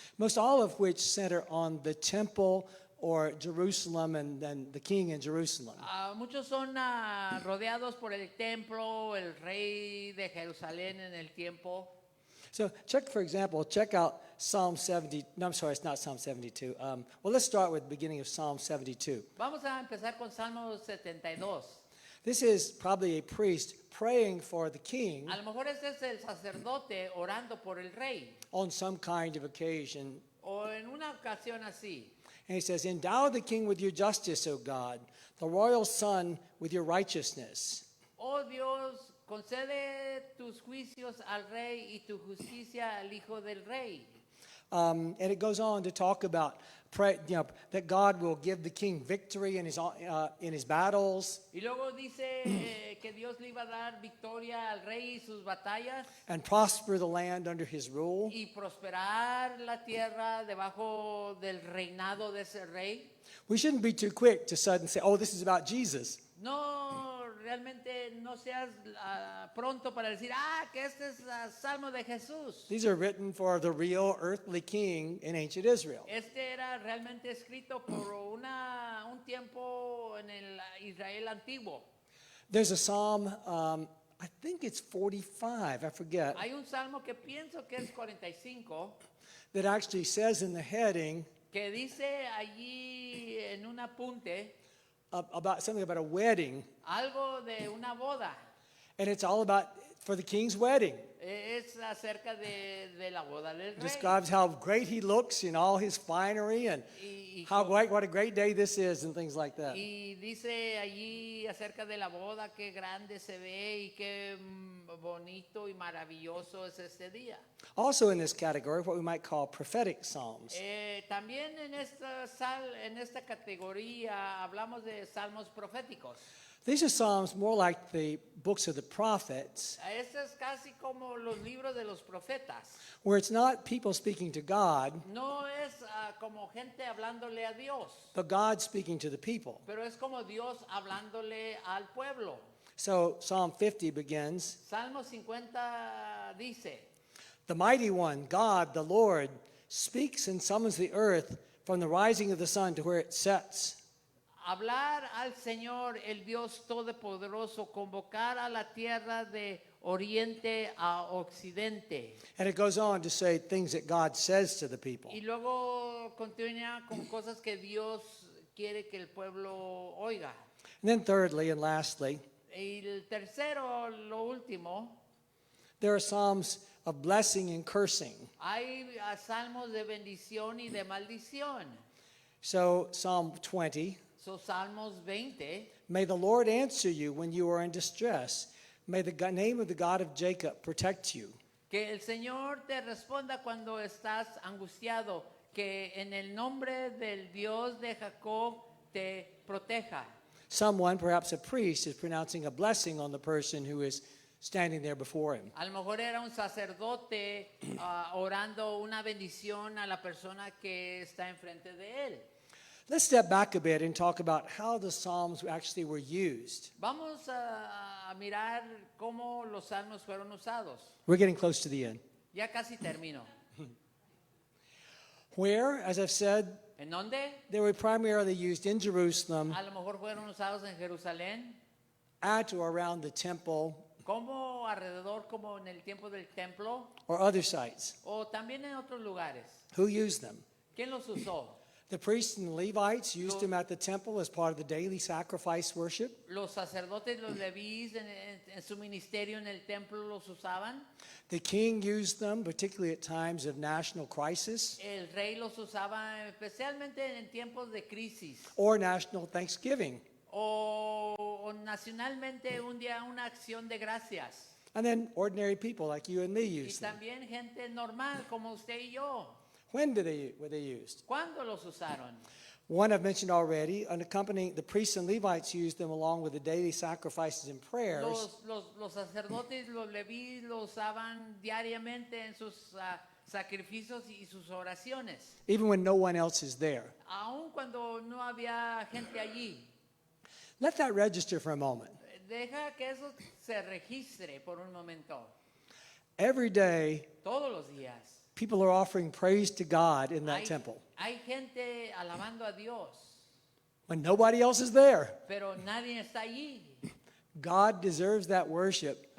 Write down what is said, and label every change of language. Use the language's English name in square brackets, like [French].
[English] Most all of which center on the temple or Jerusalem and then the king in Jerusalem. [Spanish] Muchos son rodeados por el templo, el rey de Jerusalén en el tiempo. [English] So check out Psalm 70. No, I'm sorry, it's not Psalm 72. Well, let's start with the beginning of Psalm 72. [Spanish] Vamos a empezar con Salmo 72. [English] This is probably a priest praying for the king [Spanish] A lo mejor este es el sacerdote orando por el rey, [English] on some kind of occasion. [Spanish] o en una ocasión así. [English] And he says, endow the king with your justice, O God, the royal son with your righteousness. [Spanish] Oh Dios, concede tus juicios al rey y tu justicia al hijo del rey. [English] And it goes on to talk about that God will give the king victory in his battles [Spanish] Y luego dice que Dios le iba a dar victoria al rey y sus batallas [English] and prosper the land under his rule. [Spanish] y prosperar la tierra debajo del reinado de ese rey. [English] We shouldn't be too quick to suddenly say, oh, this is about Jesus. [Spanish] No, realmente no seas pronto para decir, que este es Salmo de Jesús. [English] These are written for the real earthly king in ancient Israel. [Spanish] Este era realmente escrito por un tiempo en el Israel antiguo. [English] There's a psalm, I think it's 45, I forget, [Spanish] Hay un salmo que pienso que es 45, [English] that actually says in the heading, [Spanish] que dice allí aquí en un apunte [English] about something about a wedding, [Spanish] algo de una boda. [English] and it's all about for the king's wedding. [Spanish] Es acerca de la boda del rey. [English] Describes how great he looks in all his finery and how great, what a great day this is and things like that. [Spanish] Y dice allí acerca de la boda, qué grande se ve y qué bonito y maravilloso es este día. [English] Also in this category, what we might call prophetic psalms. [Spanish] También en esta categoría hablamos de salmos proféticos. [English] These are psalms more like the books of the prophets, [Spanish] Esto es casi como los libros de los profetas. [English] where it's not people speaking to God, [Spanish] No es como gente hablándole a Dios, [English] but God speaking to the people. [Spanish] pero es como Dios hablándole al pueblo. [English] So Psalm 50 begins, [Spanish] Salmo 50 dice, [English] "The mighty one, God, the Lord, speaks and summons the earth from the rising of the sun to where it sets." [Spanish] hablar al Señor, el Dios Todopoderoso, convocar a la tierra de oriente a occidente. [English] And it goes on to say things that God says to the people. [Spanish] Y luego continúa con cosas que Dios quiere que el pueblo oiga. [English] And then thirdly and lastly, [Spanish] Y el tercero, lo último, [English] there are psalms of blessing and cursing. [Spanish] hay salmos de bendición y de maldición. [English] So Psalm 20, [Spanish] Son salmos 20. [English] "May the Lord answer you when you are in distress. May the name of the God of Jacob protect you." [Spanish] Que el Señor te responda cuando estás angustiado, que en el nombre del Dios de Jacob te proteja. [English] Someone, perhaps a priest, is pronouncing a blessing on the person who is standing there before him. [Spanish] A lo mejor era un sacerdote orando una bendición a la persona que está enfrente de él. [English] Let's step back a bit and talk about how the Psalms actually were used. [Spanish] Vamos a mirar cómo los salmos fueron usados. [English] We're getting close to the end. [Spanish] Ya casi termino. [English] Where, as I've said, [Spanish] ¿En dónde? [English] they were primarily used in Jerusalem, [Spanish] A lo mejor fueron usados en Jerusalén, [English] at or around the temple, [Spanish] como alrededor, como en el tiempo del templo, [English] or other sites. [Spanish] o también en otros lugares. [English] Who used them? [Spanish] ¿Quién los usó? [English] The priests and the Levites used them at the temple as part of the daily sacrifice worship. [Spanish] Los sacerdotes, los levíes en su ministerio en el templo los usaban. [English] The king used them, particularly at times of national crisis [Spanish] El rey los usaba especialmente en tiempos de crisis. [English] or national thanksgiving. [Spanish] O nacionalmente un día una acción de gracias. [English] And then ordinary people like you and me [Spanish] Y [English] used them. [Spanish] también gente normal como usted y yo. [English] When were they used? [Spanish] ¿Cuándo los usaron? [English] One I've mentioned already, accompanying the priests and Levites used them along with the daily sacrifices and prayers. [Spanish] Los sacerdotes, los levíes lo usaban diariamente en sus sacrificios y sus oraciones. [English] Even when no one else is there. [Spanish] Aun cuando no había gente allí. [English] Let that register for a moment. [Spanish] Deja que eso se registre por un momento. [English] Every day, [Spanish] Todos los días. [English] people are offering praise to God in that temple [Spanish] Hay gente alabando a Dios, [English] when nobody else is there. [Spanish] pero nadie está allí. [English] God deserves that worship